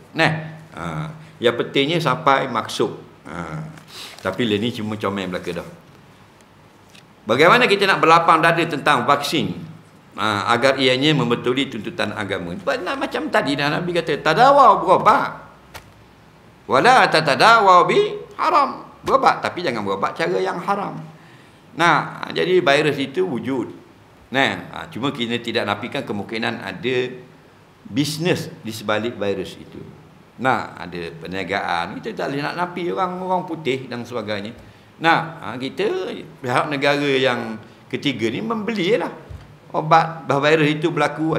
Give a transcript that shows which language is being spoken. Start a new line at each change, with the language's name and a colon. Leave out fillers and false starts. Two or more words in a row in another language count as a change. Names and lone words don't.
Malay: Yang pentingnya sampai maksud. Tapi lah ni cuma comel belaka dah. Bagaimana kita nak berlapang dada tentang vaksin agar ianya membetuli tuntutan agama. Macam tadi Nabi kata, tadawaw berobat.
Arabic: ولا تتداووا بحرام.
Malay: Berobat tapi jangan berobat cara yang haram. Jadi virus itu wujud. Cuma kita tidak nafikan kemungkinan ada bisnes di sebalik virus itu. Ada perniagaan. Kita tak boleh nak nafi orang putih dan sebagainya. Kita berharap negara yang ketiga ni membelilah obat virus itu berlaku.